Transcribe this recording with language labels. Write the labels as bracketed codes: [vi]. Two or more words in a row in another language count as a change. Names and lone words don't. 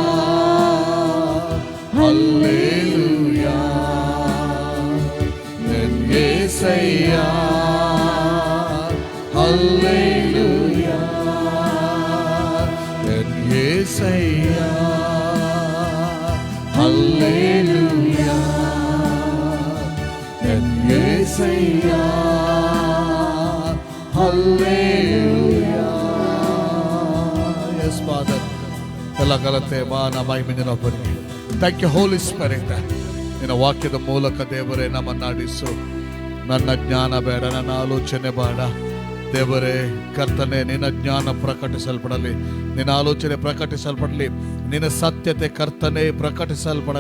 [te] హల్లెలూయా, ఎన్ యేసయ్య హల్లెలూయా, ఎన్ యేసయ్య హల్లెలూయా, ఎన్ యేసయ్య హల్లెలూయా. [en] Yes, Father. [kn] ಎಲ್ಲ ಘನತೆ ಮಾನ ಮಹಿಮೆ ನಿನ್ನೊಬ್ಬನಿಗೆ. [en] Thank you, Holy Spirit. [kn] ನಿನ್ನ ವಾಕ್ಯದ ಮೂಲಕ ದೇವರೇ ನಮ್ಮನ್ನು ನಡೆಸು. ನನ್ನ ಜ್ಞಾನ ಬೇಡ, ನನ್ನ ಆಲೋಚನೆ ಬೇಡ, ದೇವರೇ ಕರ್ತನೆ, ನಿನ್ನ ಜ್ಞಾನ ಪ್ರಕಟಿಸಲ್ಪಡಲಿ, ನಿನ್ನ ಆಲೋಚನೆ ಪ್ರಕಟಿಸಲ್ಪಡಲಿ, ನಿನ್ನ ಸತ್ಯತೆ ಕರ್ತನೆ ಪ್ರಕಟಿಸಲ್ಪಡಲಿ.